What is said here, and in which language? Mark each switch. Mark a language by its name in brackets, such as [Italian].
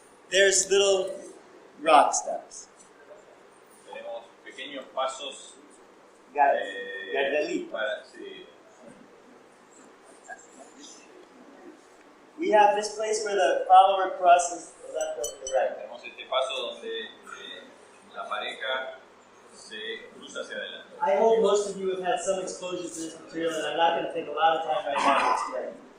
[English] There's little rock steps. [Spanish] Tenemos pequeños pasos Gardelito. sí. [English] We have this place where the follower crosses the left over the right. [Spanish] Tenemos este paso donde la pareja se cruza hacia adelante. [English] I hope most of you have had some exposure to this material, and I'm not going to take a lot of time right now to explain.